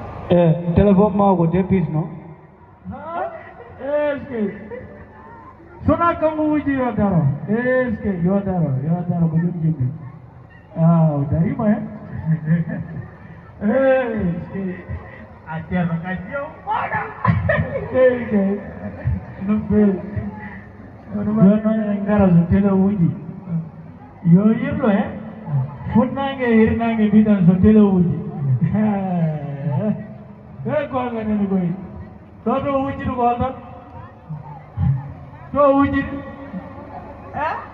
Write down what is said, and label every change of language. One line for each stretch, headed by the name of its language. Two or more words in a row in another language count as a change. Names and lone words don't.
Fula: E, téléphone ma ko dépis no? Ha?
French: Est-ce que?
Fula: Sona kanko wuji yo daro.
French: Est-ce que?
Fula: Yo daro, yo daro ko ɗum jimmi. Ah, o darima hen?
French: Est-ce que?
Fula: A ceerno kadi yo moɗo.
French: Est-ce que?
Fula: Ɗum feewi. Joni noon en ngara so télé wuji. Yo yirlo he? Funnangue e hirnangue mbiɗen so télé wuji. E gonga nene koye. Ɗo to wujiri ko holton? To wujiri? E?